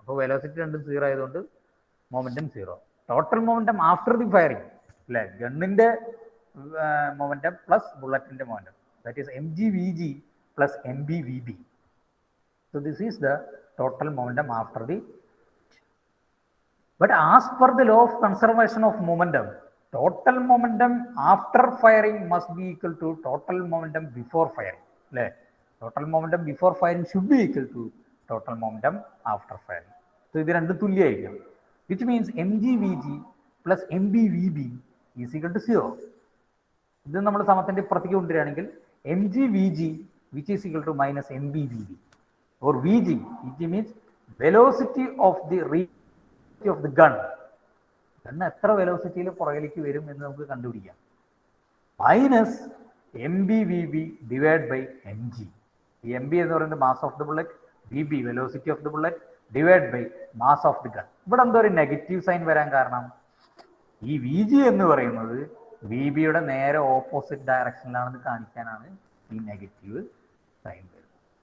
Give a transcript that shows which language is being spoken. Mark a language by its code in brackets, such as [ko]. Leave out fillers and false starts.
[ml] അപ്പോൾ വെലോസിറ്റി രണ്ടും സീറോ ആയതുകൊണ്ട് momentum zero. Total momentum after the firing അല്ലേ, ഗണ്ണിന്റെ momentum plus ബുള്ളറ്റിന്റെ momentum, [en] That is M G V G plus M B V B. So this is the total momentum after the. But as per the law of conservation of momentum, total momentum after firing must be equal to total momentum before firing. അല്ലേ, total momentum before firing should be equal to total momentum after firing. So [ml] ഇത് രണ്ടും തുല്യമായിരിക്കും, [en] which means mgvg plus mbvb is equal to 0. [ml] ഇത് നമ്മൾ സമത്തിന്റെ ഇപ്പുറത്തേക്ക് കൊണ്ടുവരികയാണെങ്കിൽ [en] mgvg which is equal to minus mbvb or vg, vg means velocity of the of the gun. [ml] Gun എത്ര വെലോസിറ്റിയിൽ പുറകിലേക്ക് വരും എന്ന് നമുക്ക് കണ്ടുപിടിക്കാം. Minus M B V B divide by M G. [en] ഈ M B [ml] എന്ന് പറയുന്നത് [en] Mass of the bullet, V B velocity of the bullet divide by mass of the gun. [ml] ഇവിടെ എന്തോ ഒരു നെഗറ്റീവ് സൈൻ വരാൻ കാരണം ഈ വി ജി എന്ന് പറയുന്നത് വി ബിയുടെ നേരെ ഓപ്പോസിറ്റ് ഡയറക്ഷനിലാണെന്ന് കാണിക്കാനാണ് ഈ നെഗറ്റീവ് സൈൻ വരുന്നത്.